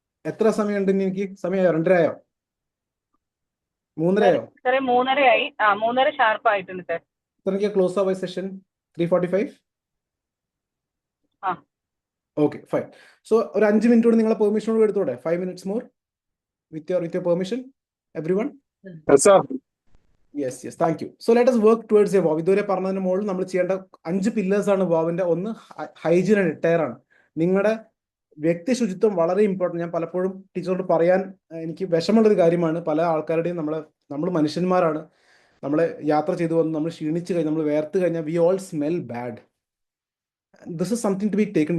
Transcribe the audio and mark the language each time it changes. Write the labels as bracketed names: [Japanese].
[Malayalam] എത്ര സമയമുണ്ട് ഇനി എനിക്ക്? സമയം 2:30 ആയോ? 3:30 ആയോ? Sir, 3:30 3:30 ഷാർപ്പ് ആയിട്ടുണ്ട് സർ. എത്രയ്ക്ക് ക്ലോസ് ആവാ സെഷൻ? 3:45? ആ. [English] Okay, fine. [Malayalam] സോ ഒരു 5 മിനിറ്റ് കൂടി നിങ്ങളെ പെർമിഷനോട് എടുത്തോടെ? [English] 5 minutes more with your permission, everyone? Yes, sir. Yes, thank you. So let us work towards a vow. [Malayalam] ഇതുവരെ പറഞ്ഞതിന് മുകളിൽ നമ്മൾ ചെയ്യേണ്ട 5 പില്ലേഴ്സ് ആണ് വാവിന്റെ. ഒന്ന് ഹൈജീൻ ആൻഡ് റിട്ടയർ ആണ്. നിങ്ങളുടെ വ്യക്തി ശുചിത്വം വളരെ ഇമ്പോർട്ടൻ്റ്. ഞാൻ പലപ്പോഴും ടീച്ചറോട് പറയാൻ എനിക്ക് വിഷമമുള്ളൊരു കാര്യമാണ്. പല ആൾക്കാരുടെയും നമ്മൾ മനുഷ്യന്മാരാണ്. നമ്മളെ യാത്ര ചെയ്തു വന്ന് നമ്മൾ ക്ഷീണിച്ച് കഴിഞ്ഞാൽ, നമ്മൾ വേർത്ത് കഴിഞ്ഞാൽ, [English] We all smell bad. This is something to be taken.